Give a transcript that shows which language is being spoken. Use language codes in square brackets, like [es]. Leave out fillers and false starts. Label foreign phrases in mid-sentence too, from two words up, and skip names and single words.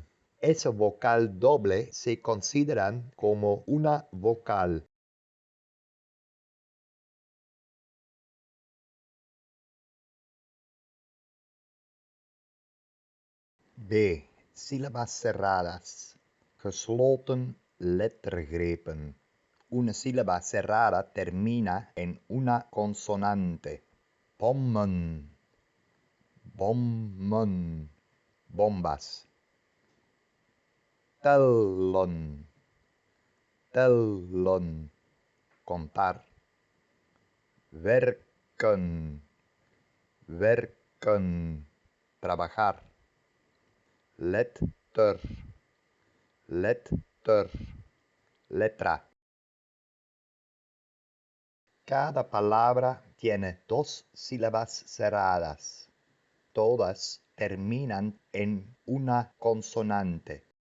[es] Esa vocal doble se consideran como una vocal. B. Sílabas cerradas. [nl] Gesloten lettergrepen. [es] Una sílaba cerrada termina en una consonante. [nl] Bommen, bommen, bombas. Tellen, tellen, contar. Werken, werken, [es] trabajar. [nl] Letter, letter, letra. [es] Cada palabra tiene dos sílabas cerradas. Todas terminan en una consonante.